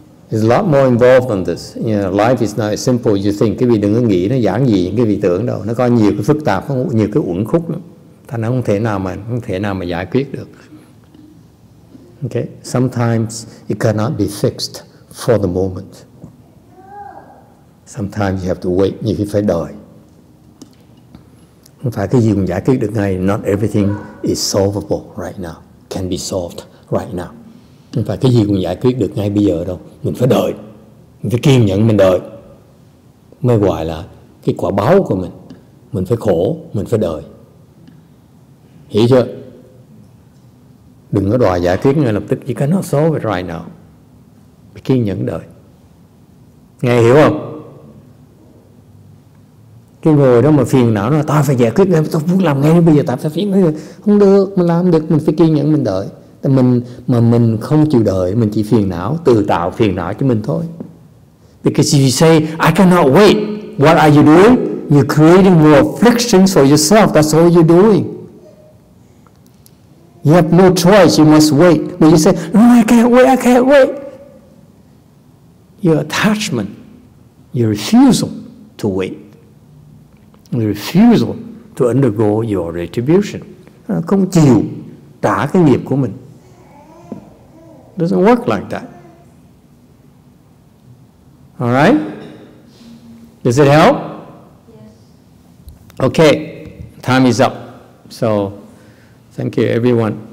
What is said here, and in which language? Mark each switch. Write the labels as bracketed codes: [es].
[en] There's a lot more involved than this. You know, life is not as simple as you think. [vi] Cái vị đừng có nghĩ nó giản dị những cái vị tưởng đâu. Nó có nhiều cái phức tạp, có nhiều cái uẩn khúc lắm. Thành nó không thể nào mà giải quyết được. [en] Okay. Sometimes it cannot be fixed for the moment. Sometimes you have to wait. [vi] Nhiều khi phải đợi. Không phải cái gì cũng giải quyết được ngay. [en] Not everything is solvable right now. Can be solved right now. [vi] Không phải cái gì cũng giải quyết được ngay bây giờ đâu. Mình phải đợi. Mình phải kiên nhẫn mình đợi. Mới gọi là cái quả báo của mình. Mình phải khổ, mình phải đợi. Hiểu chưa? Đừng có đòi giải quyết ngay lập tức. [en] You cannot solve it right now. [vi] Phải kiên nhẫn đợi. Nghe hiểu không? Cái người đó mà phiền não nó tao phải giải quyết ngay, tao muốn làm ngay bây giờ, tao phải phiền ngay. Không được, mình làm được, mình phải kiên nhẫn mình đợi. Mình không chịu đợi, mình chỉ phiền não, tự tạo phiền não cho mình thôi. [en] Because if you say, I cannot wait, what are you doing? You're creating more afflictions for yourself. That's all you're doing. You have no choice, you must wait. When you say, no, I can't wait. Your attachment, your refusal to wait, your refusal to undergo your retribution. [vi] Không chịu trả cái nghiệp của mình. [en] It doesn't work like that. All right? Does it help? Yes. Okay, time is up. So, thank you, everyone.